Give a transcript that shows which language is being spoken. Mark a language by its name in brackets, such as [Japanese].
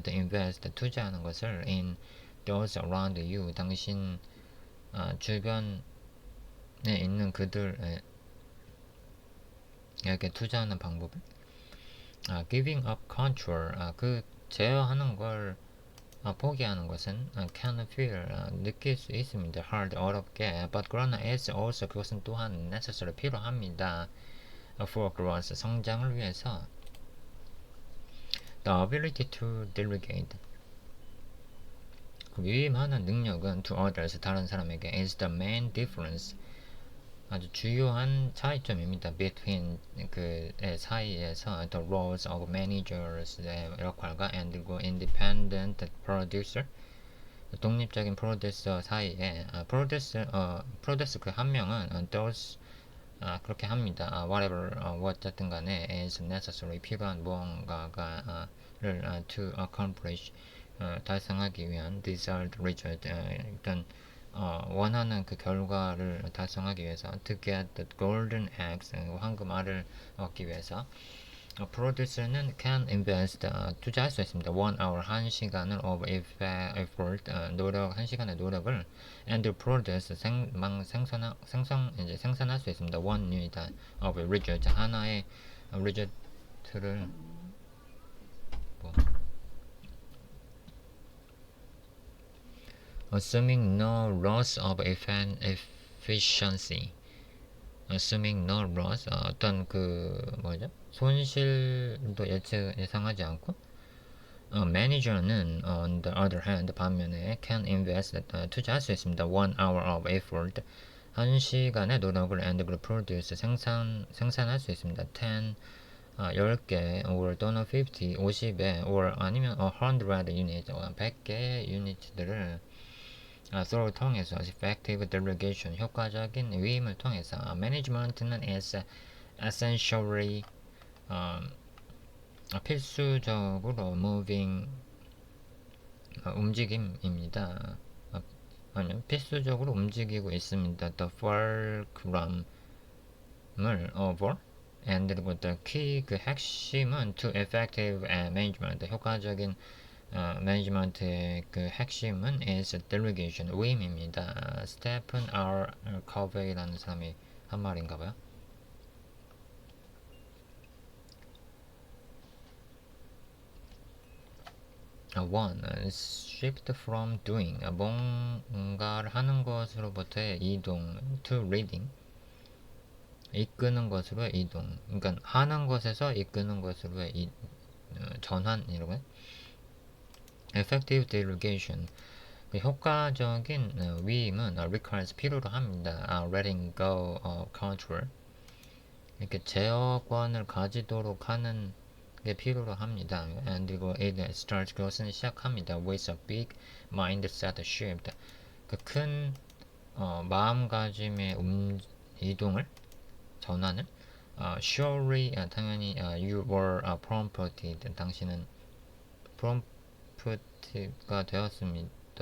[English] to invest [Korean] 투자하는 것을 [English] in those around you [Korean] 당신 주변에 있는 그들에게 투자하는 방법을 [English] giving up control [Korean] 그 제어하는 걸 포기하는 것은 [English] can feel [Korean] 느낄 수 있습니다. [English] hard [Korean] 어렵게 [English] but [Korean] 그러나 [English] is also [Korean] 그것은 또한 [English] necessary [Korean] 필요합니다. [English] for growth [Korean] 성장을 위해서 [English] the ability to delegate [Korean] 위임하는 능력은 [English] to others [Korean] 다른 사람에게 [English] is the main difference [Korean] 아주 주요한 차이점입니다. [English] between [Korean] 그 사이에서 [English] the roles of managers의 [Korean] 역할과 and 그리고 [English] independent producer [Korean] 독립적인 프로듀서 사이에 프로듀서 그 한 명은 [English] does [Korean] 그렇게 합니다. [English] whatever [Korean] 어쨌든 간에 [English] is necessary [Korean] 필요한 무언가가 를 [English] to accomplish [Korean] 달성하기 위한 [English] desired result [Korean] 일단 원하는 그 결과를 달성하기 위해서 [English] to get the golden eggs [Korean] 황금 알을 얻기 위해서 [English] 프로듀서는 can invest [Korean] 투자할 수 있습니다. [English] 1 hour [Korean] 1시간을 [English] of effort [Korean] 노력 1시간의 노력을 [English] and produce [Korean] 생산할 수 있습니다. [English] 1 unit of result [Korean] 하나의 result를 뭐, [English] assuming no loss of efficiency assuming no loss [Korean] 어떤 그 뭐죠? 손실도 예상하지 않고 매니저는 [English] on the other hand [Korean] 반면에 [English] can invest [Korean] 투자할 수 있습니다. [English] 1 hour of effort [Korean] 1시간의 노력을 [English] and produce [Korean] 생산할 수 있습니다. [English] 10 [Korean] 10개 [English] or [Korean] 또는 [English] 50 50에 or [Korean] 아니면 [English] 100 unit [Korean] 100개의 유닛들을 서로 통해서 [English] effective delegation [Korean] 효과적인 위임을 통해서 [English] management는 is essentially [Korean] 필수적으로 [English] moving [Korean] 움직임입니다. 아니면 필수적으로 움직이고 있습니다. [English] The fulcrum을 over and [Korean] 그리고 [English] the key [Korean] 그 핵심은 [English] to effective management [Korean] 효과적인 매니지먼트의 그 핵심은 [English] is delegation [Korean] 위임입니다. 스테픈 R. 커베이라는 사람이 한 말인가봐요. [English] One, shift from doing [Korean] 뭔가를 하는 것으로부터의 이동 [English] to reading [Korean] 이끄는 것으로의 이동 그러니까 하는 것에서 이끄는 것으로의 전환 이런 [English] effective delegation [Korean] 효과적인 위임은 [English] requires [Korean] 필요로 합니다. [English] letting go of control [Korean] 이렇게 제어권을 가지도록 하는 게 필요로 합니다. [English] and [Korean] 그리고 [English] it starts [Korean] 그것은 시작합니다. [English] with a big mindset shift [Korean] 그 큰 마음가짐의 이동을 전환을 [English] surely [Korean] 당연히 [English] you were prompted [Korean] 당신은 prompt가 되었습니다.